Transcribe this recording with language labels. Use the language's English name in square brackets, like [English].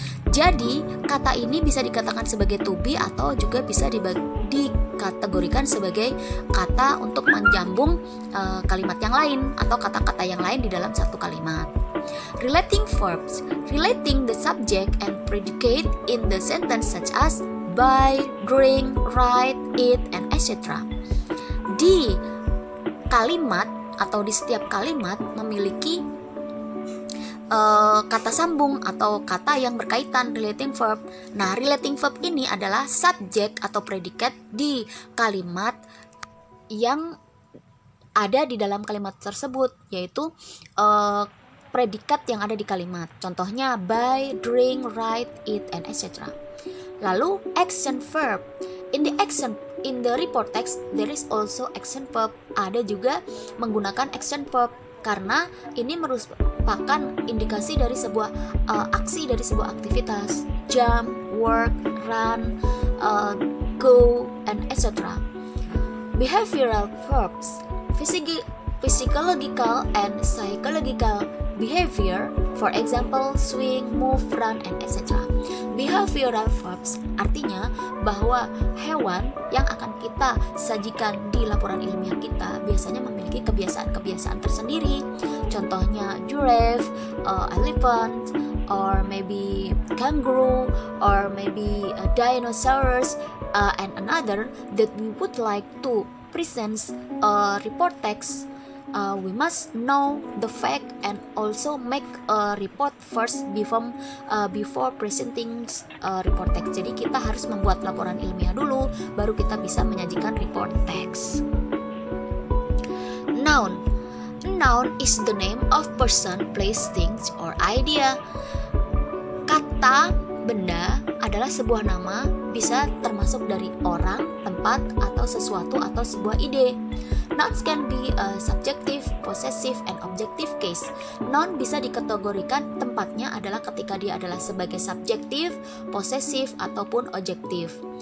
[Indonesian] Jadi, kata ini bisa dikatakan sebagai to be atau juga bisa dikategorikan sebagai kata untuk menjambung kalimat yang lain atau kata-kata yang lain di dalam satu kalimat. [English] Relating verbs, relating the subject and predicate in the sentence such as buy, drink, write, eat, and etc. [Indonesian] Di kalimat atau di setiap kalimat memiliki kata sambung atau kata yang berkaitan, relating verb. Nah, relating verb ini adalah subjek atau predikat di kalimat yang ada di dalam kalimat tersebut, yaitu predikat yang ada di kalimat. Contohnya [English] buy, drink, write, eat, and etc. [Indonesian] Lalu [English] action verb. In the report text there is also action verb. [Indonesian] Ada juga menggunakan action verb karena ini merupakan indikasi dari sebuah aksi dari sebuah aktivitas. [English] Jump, work, run, go, and etc. Behavioral verbs, physiological and psychological behavior, for example, swing, move, run, and etc. [Indonesian] Behavioral verbs artinya bahwa hewan yang akan kita sajikan di laporan ilmiah kita biasanya memiliki kebiasaan-kebiasaan tersendiri. Contohnya [English] giraffe, elephant, or maybe kangaroo, or maybe dinosaurs, and another that we would like to present report text. We must know the fact and also make a report first before presenting report text. [Indonesian] Jadi kita harus membuat laporan ilmiah dulu, baru kita bisa menyajikan report text. [English] Noun. Noun is the name of person, place, things, or idea. [Indonesian] Kata benda adalah sebuah nama, bisa termasuk dari orang, tempat, atau sesuatu atau sebuah ide. [English] Nouns can be a subjective, possessive, and objective case. [Indonesian] Noun bisa dikategorikan tempatnya adalah ketika dia adalah sebagai subjektif, posesif, ataupun objektif.